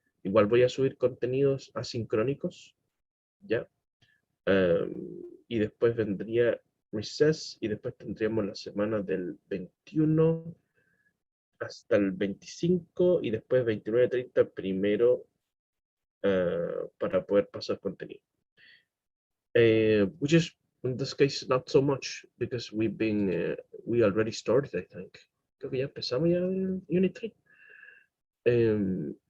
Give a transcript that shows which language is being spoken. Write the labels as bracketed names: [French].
[Spanish] Igual voy a subir contenidos asincrónicos, ¿ya? Y después vendría recess y después tendríamos la semana del 21 hasta el 25 y después 29, 30, primero para poder pasar contenido. [English] Which is, in this case, not so much because we already started, I think. [Spanish] Creo que ya empezamos ya el Unit 3.